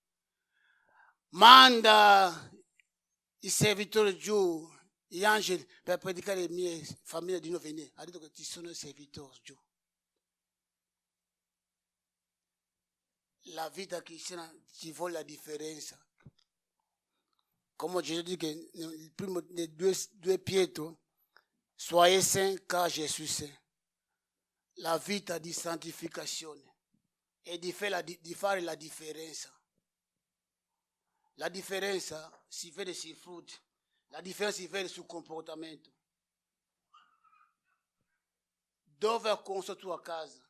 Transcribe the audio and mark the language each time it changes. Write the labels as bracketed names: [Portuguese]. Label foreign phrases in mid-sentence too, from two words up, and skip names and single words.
[Italian] Manda i servitori giù, gli angeli, per predicare le mie famiglie di non venire. Ha detto che ci sono i servitori giù. La vita cristiana ci vuole la differenza. Come Gesù dice che nel primo dei due Pietro, [French] Soyez saints car je suis saint. [Italian] La vita di santificazione e di fare la differenza. La differenza si vede sui frutti, la differenza si vede sul comportamento. Dove hai costruito tua casa?